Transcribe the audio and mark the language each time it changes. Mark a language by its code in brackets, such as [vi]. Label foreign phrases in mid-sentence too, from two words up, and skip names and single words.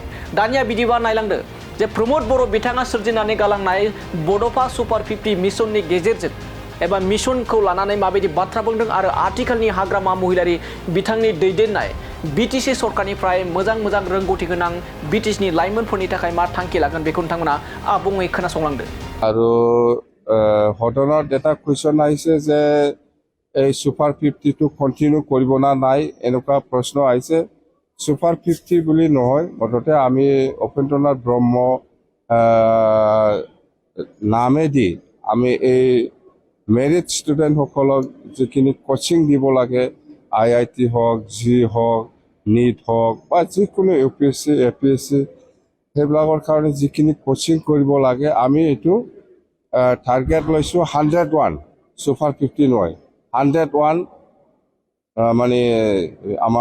[brx] दानिया बिदिबा नायलांदो जे प्रमोद बर' बिथाङा सोरजिनानै गालांनाय बड'फा सुपार 50 मिशननि गेजेरजों एबा मिशनखौ लानानै माबायदि बाथ्रा बुंदों आरो आथिखालनि हाग्रामा महिलारि बिथांनि दैदेननाय बिटिसि सरकारनिफ्राय मोजां रोंगौथि गोनां बिटिसिनि लाइमोनफोरनि थाखाय मा थांखि लागोन बेखौ नोंथांमोना आबुङै खोनासंलांदो। [as] আৰু হঠাৎ এটা কুৱেশ্যন আহিছে যে এই সুপাৰ 50টো কণ্টিনিউ কৰিব না নাই, এনেকুৱা প্ৰশ্ন আহিছে। সুপাৰ 50 বুলি নহয়, মুঠতে আমি উপেন্দ্ৰনাথ ব্ৰহ্ম নামেদি আমি এই [en] merit students [as] যিখিনি কোচিং দিব লাগে, আইআইটি হওক, জি হওক, নীট হওক বা যিকোনো ইউপিএছচি এপিএছচি সেইবিলাকৰ কাৰণে যিখিনি কোচিং কৰিব লাগে আমি এইটো টাৰ্গেট লৈছোঁ 101, সুপাৰ 50 নহয়, 101 মানে আমাৰ টাৰ্গেটটো।